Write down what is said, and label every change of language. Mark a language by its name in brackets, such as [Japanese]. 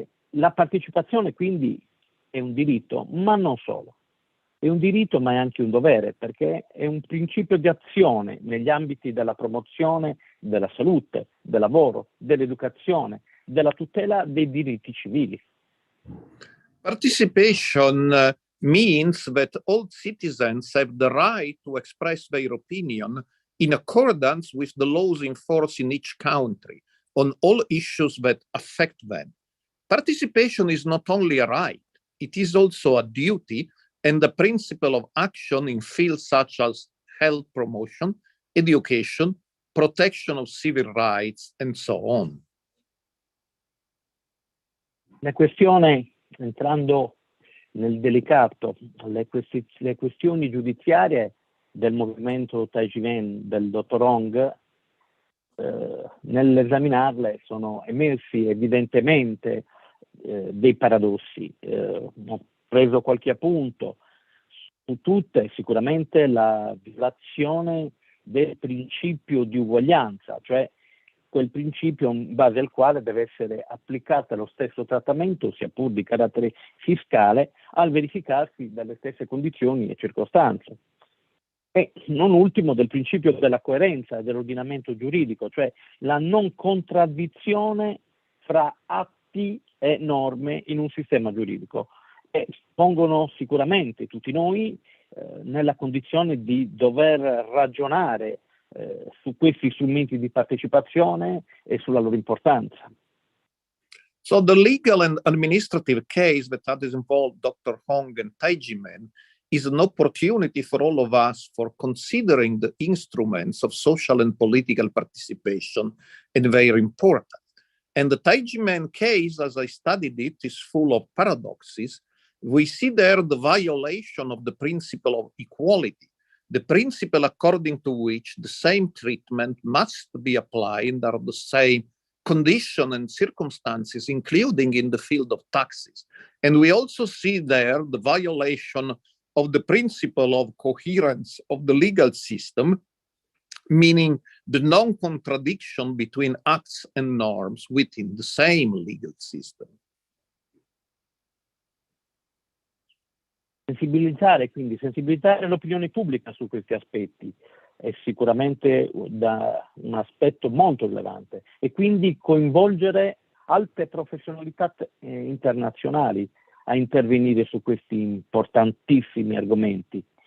[Italian] La partecipazione quindi è un diritto, ma non solo. È un diritto ma è anche un dovere, perché è un principio di azione negli ambiti della promozione della salute, del lavoro, dell'educazione, della tutela dei diritti civili. [English] Participation means that all citizens have the right to express their opinion in accordance with the laws in force in each country on all issues that affect them. Participation is not only a right, it is also a duty and the principle of action in fields such as health promotion, education, protection of civil rights, and so on. [Italian] La questione, entrando nel delicato, le questioni giudiziarie del movimento Taiwan del dottor Hong, nell'esaminarle sono emersi evidentemente dei paradossi. Ho preso qualche appunto su tutte, sicuramente la violazione del principio di uguaglianza, cioè quel principio in base al quale deve essere applicato lo stesso trattamento, sia pur di carattere fiscale, al verificarsi delle stesse condizioni e circostanze. E non ultimo del principio della coerenza dell'ordinamento giuridico, cioè la non contraddizione fra atti e norme in un sistema giuridico. E pongono sicuramente tutti noi nella condizione di dover ragionare su questi strumenti di partecipazione e sulla loro importanza. [English] So the legal and administrative case that has involved Dr. Hong and Taijimen is an opportunity for all of us for considering the instruments of social and political participation and their importance. And the Taijimen case, as I studied it, is full of paradoxes. We see there the violation of the principle of equality, the principle according to which the same treatment must be applied under the same condition and circumstances, including in the field of taxes. And we also see there the violation of the principle of coherence of the legal system, meaning the non-contradiction between acts and norms within the same legal system. [Italian] Sensibilizzare l'opinione pubblica su questi aspetti è sicuramente un aspetto molto rilevante e quindi coinvolgere alte professionalità internazionali a intervenire su questi importantissimi argomenti.